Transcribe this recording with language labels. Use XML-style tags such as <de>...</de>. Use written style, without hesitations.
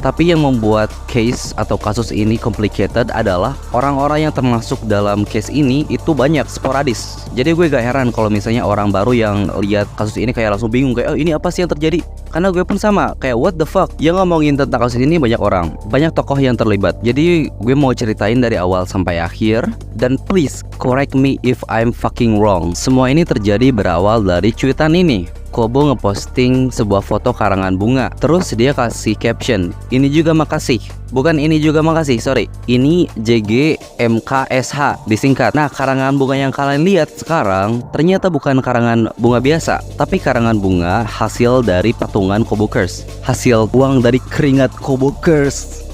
<id>Tapi yang membuat case atau kasus ini complicated adalah orang-orang yang termasuk dalam case ini itu banyak, sporadis. Jadi gue gak heran kalau misalnya orang baru yang lihat kasus ini kayak langsung bingung kayak, oh ini apa sih yang terjadi? Karena gue pun sama, kayak</id> <en>what the fuck?</en> <id>Yang ngomongin tentang kasus ini banyak orang, banyak tokoh yang terlibat. Jadi gue mau ceritain dari awal sampai akhir.</id> <en>Dan please correct me if I'm fucking wrong.</en> <id>Semua ini terjadi berawal dari cuitan ini. Kobo ngeposting sebuah foto karangan bunga. Terus dia kasih caption, ini juga makasih. Bukan ini juga makasih, sorry. Ini JGMKSH disingkat. Nah, karangan bunga yang kalian lihat sekarang ternyata bukan karangan bunga biasa, tapi karangan bunga hasil dari patungan Kobokers, hasil uang dari keringat Kobokers.</id>